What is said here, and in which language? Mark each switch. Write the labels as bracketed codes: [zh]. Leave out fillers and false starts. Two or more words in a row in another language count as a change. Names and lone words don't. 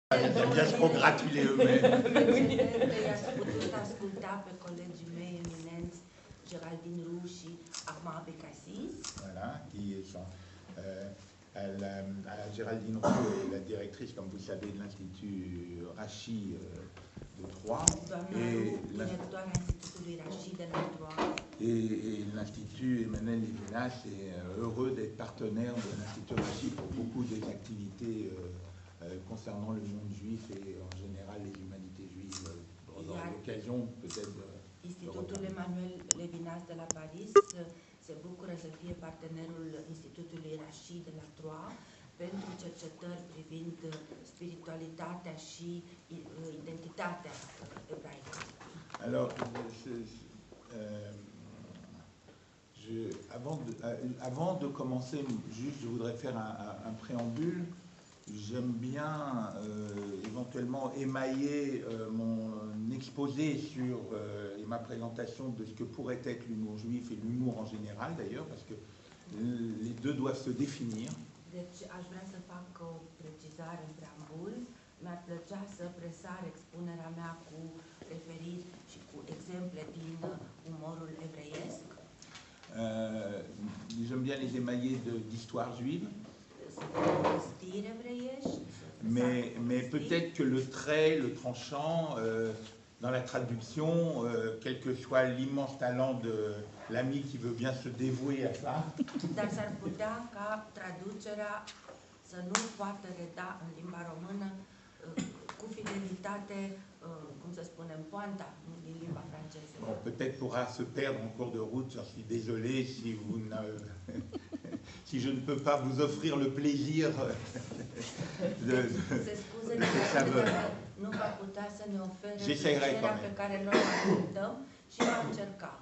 [fr] J'aime bien se congratuler eux-mêmes. [ro] I-ați putut asculta pe colegii mei eminenți, Geraldine Roux și Ahmed Abdelaziz. [fr] Voilà, qui sont, Géraldine Roux est la directrice, comme vous le savez, de l'Institut Rachi de Troyes. Et l'Institut Emmanuel Levinas est heureux d'être partenaire de l'Institut Rachi pour beaucoup des activités concernant le monde juif et en général les humanités juives. On aura l'occasion peut-être de... [ro] Institutul Emmanuel Levinas de la Paris se bucură să fie partenerul Institutului Rachi de la Troyes pentru cercetări privind spiritualitatea și identitatea ebraică. [fr] Alors, avant de commencer, juste je voudrais faire un préambule. J'aime bien éventuellement émailler mon exposé sur et ma présentation de ce que pourrait être l'humour juif et l'humour en général d'ailleurs, parce que les deux doivent se définir. [ro] Deci aș vrea să fac o precizare în preambul. Mi-ar plăcea să presar expunerea mea cu referiri și cu exemple din umorul evreiesc. [fr] J'aime bien les émailler d'histoire juive. Mais peut-être que le trait, le tranchant, dans la traduction, quel que soit l'immense talent de l'ami qui veut bien se dévouer à ça, [ro] Dar s-ar putea ca traducerea să nu poată reda în limba română cu fidelitate, cum să spunem, poanta din limba franceză. [fr] Bon, peut-être pourra se perdre en cours de route, j'en suis désolé si vous si je ne peux pas vous offrir le plaisir de cette saveur. J'essaierai quand même.